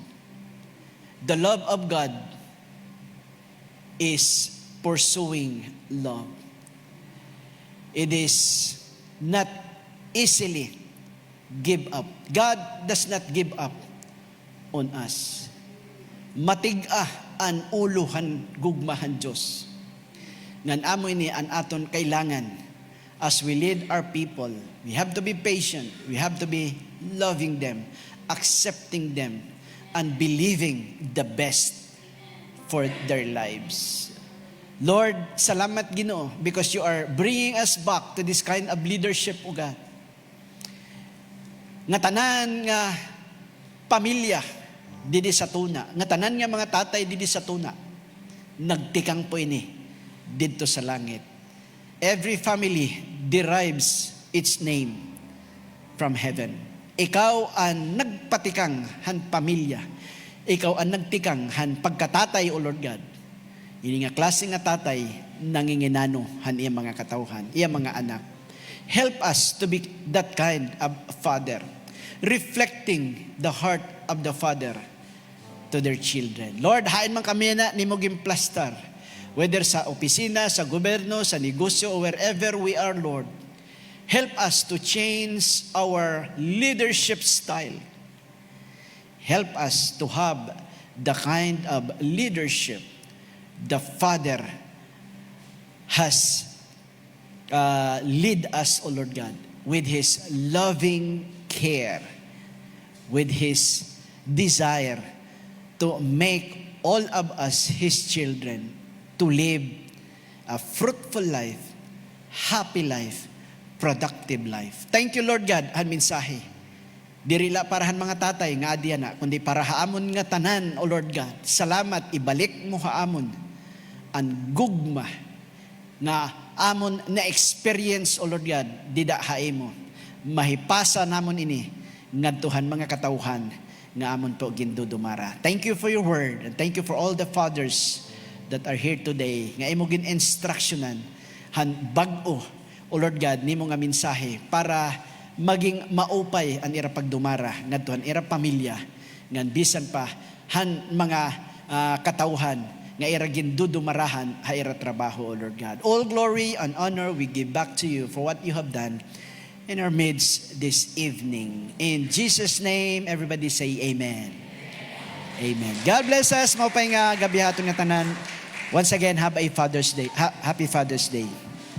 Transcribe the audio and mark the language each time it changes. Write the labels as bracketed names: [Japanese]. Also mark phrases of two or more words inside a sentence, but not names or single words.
[English] The love of God is pursuing love. It is not easily give up. God does not give up on us. [Waray] Matig-ah an uluhan gugmahan Diyos. Ngan amoy ni an aton kailangan [English] as we lead our people. We have to be patient. We have to be loving them, accepting them, and believing the best for their lives. Lord, [Waray] salamat Ginoo [English] because you are bringing us back to this kind of leadership, O God. [Waray] Nga tanan nga pamilya didi sa tuna, nga tanan nga mga tatay didi sa tuna, nagtikang po ini dito sa langit. [English] Every family derives its name from heaven. [Waray] Ikaw ang nagpatikang han pamilya. Ikaw ang nagtikang han pagkatatay, [English] O Lord God. [Waray] Ini nga klase nga tatay, nanginginano han iya mga katauhan, iya mga anak. [English] Help us to be that kind of father, reflecting the heart of the Father to their children. Lord, [Waray] hain man kami na ni mo gimplastar, whether sa opisina, sa gobyerno, sa negosyo, [English] or wherever we are, Lord. Help us to change our leadership style. Help us to have the kind of leadership the Father has lead us, O Lord God, with His loving care, with His desire to make all of us His children to live a fruitful life, happy life, productive life. Thank you, Lord God, [Waray] ang mensahe. Dirila parahan mga tatay nga adya na, kundi para haamon nga tanan, [English] O Lord God. [Waray] Salamat, ibalik mo haamon ang gugma na amon na experience, [English] O Lord God, [Waray] dida hae mo. Mahipasa namon ini ngadtuhan mga katauhan nga amon po gindudumara. [English] Thank you for your word and thank you for all the fathers that are here today. [Waray] Nga imo gin instructionan han bag-o, [English] O Lord God, [Waray] nimo nga mensahe para maging maupay ang ira pagdumara ngadtuhan ira pamilya ngan bisan pa han mga katauhan nga ira gindudumarahan ha ira trabaho, [English] O Lord God. All glory and honor we give back to you for what you have done in our midst this evening. In Jesus' name, everybody say amen. Amen. God bless us. [Waray] Maupay nga gabi haton nga tanan. [English] Once again, have a Father's Day. Happy Father's Day.